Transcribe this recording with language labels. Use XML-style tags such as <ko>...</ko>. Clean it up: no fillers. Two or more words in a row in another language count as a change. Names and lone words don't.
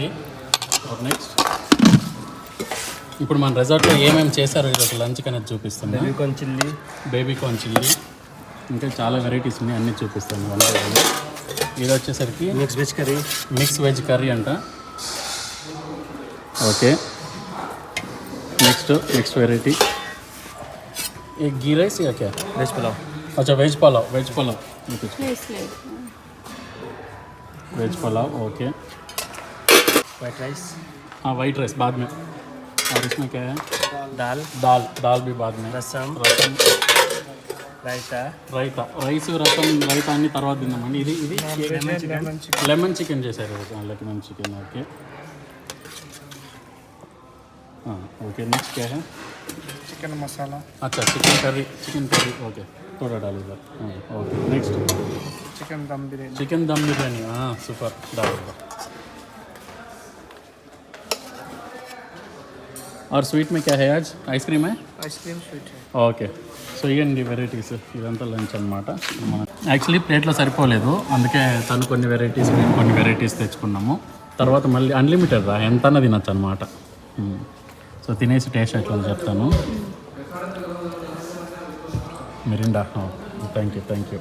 <te>నెక్స్ట్ ఇప్పుడు మన రిసార్ట్లో ఏమేమి చేశారో ఈరోజు లంచ్ అనేది చూపిస్తాను. బేబీ కార్న్ చిల్లీ ఇంకా చాలా వెరైటీస్ ఉన్నాయి, అన్నీ చూపిస్తాను. ఇది వచ్చేసరికి మిక్స్ వెజ్ కర్రీ అంట.</te> <en>okay, next variety</en> <hi>एक घी राइस या क्या? वेज पुलाव. अच्छा वेज पुलाव वेज पुलाव ओके.</hi> <en>white rice.</en> <hi>हाँ</hi> <en>white rice</en> <hi>बाद में. और इसमें क्या है? दाल भी बाद में.</hi> <te>रसम రైతా రైస్ రసం రైతా అన్ని తర్వాత తిన్నామండి. ఇది</te> <en>lemon chicken</en> <te>చేశారు.</te> <en>lemon chicken okay okay. next</en> <hi>क्या है? चिकन मसाला. अच्छा चिकन करी ओके थोड़ा डाल इधर.</hi> <en>okay next</en> <hi>चिकन दम बिरयानी. हाँ सुपर डाल. और स्वीट में क्या है आज? आइसक्रीम है. आइसक्रीम स्वीट है.</hi> <te>ఓకే సో ఇవన్నీ వెరైటీస్. ఇదంతా లంచ్ అనమాట. యాక్చువల్లీ ప్లేట్లో సరిపోలేదు, అందుకే తను కొన్ని వెరైటీస్ మేము కొన్ని వెరైటీస్ తెచ్చుకున్నాము. తర్వాత మళ్ళీ అన్లిమిటెడ్ రా ఎంతన్నా తినచ్చు అనమాట. సో తినేసి టేస్ట్ ఎట్లా చెప్తాను. మిరిండా</te> <en>thank you.</en>